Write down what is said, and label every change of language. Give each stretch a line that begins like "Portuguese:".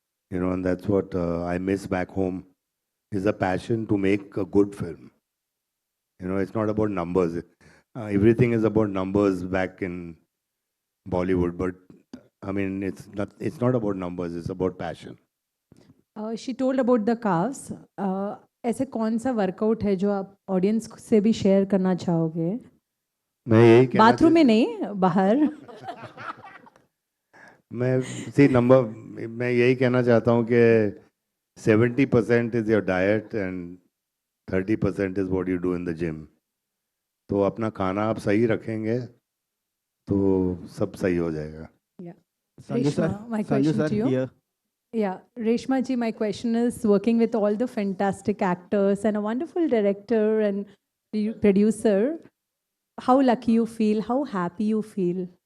English: You know, and that's what I miss back home is a passion to make a good film. You know, it's not about numbers. Everything is about numbers back in Bollywood, but I mean, it's not about numbers. It's about passion. She told about the calves.
Hindi: ऐसे कौन सा workout है जो आप audience से भी share करना चाहोगे? मैं यही कहना बाथरूम में नहीं, बाहर. मैं यही कहना चाहता हूँ कि
English: 70% is your diet and 30% is what you do in the gym.
Hindi: तो अपना खाना आप सही रखेंगे तो सब सही हो जाएगा.
English: Sanju sir, Reshma, my Sanju question sir, to you. here. Yeah, Reshma ji, my question is working with all the fantastic actors and a wonderful director and producer, how lucky you feel, how happy you feel?